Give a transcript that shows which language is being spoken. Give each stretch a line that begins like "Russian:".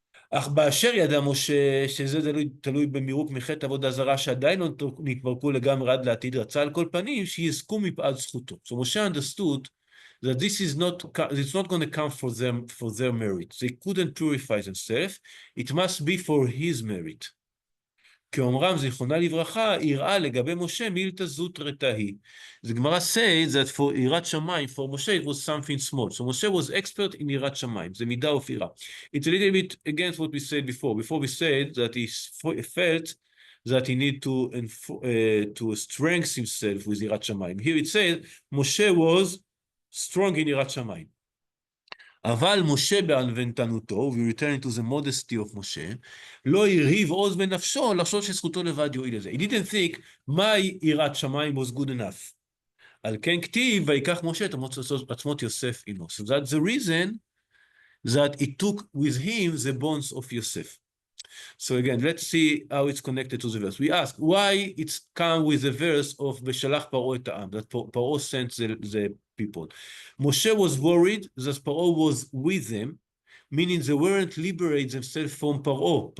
Hebrew: אך באשר ידע משה שזה תלוי במירוק מחטא עבודה זרה שעדיין לא נתפרקו לגמרי עד לעתיד, רצה על כל פנים שיזכו מפאת זכותו.
English: So Moshe understood that it's not going to come for their merit. They couldn't purify themselves. It must be for his merit.
Hebrew: כאומרם זיכרונה לברכה, יראה לגבי משה מילתא זוטרתא היא.
English: The Gemara says that for יראת שמיים, for Moshe it was something small. So Moshe was expert in יראת שמיים,
Hebrew: זה מידה
English: of יראה. It's a little bit against what we said before. Before we said that he felt that he need to strengthen himself with יראת שמיים. Here it says, Moshe was strong in יראת שמיים.
Hebrew: אבל משה בענוותנותו,
English: we return to the modesty of
Hebrew: משה, לא הרהיב עוז בנפשו לחשוב שזכותו לבד יועיל לזה.
English: He didn't think, my יראת שמיים was good enough.
Hebrew: על כן כתיב, ויקח משה את עצמות יוסף עמו.
English: So that's the reason that he took with him the bonds of Yosef. So again, let's see how it's connected to the verse. We ask, why it's come with the verse of Beshalach Paro et ha'am, that Paro sent the people. Moshe was worried that Paro was with them, meaning they weren't liberating themselves from Paro.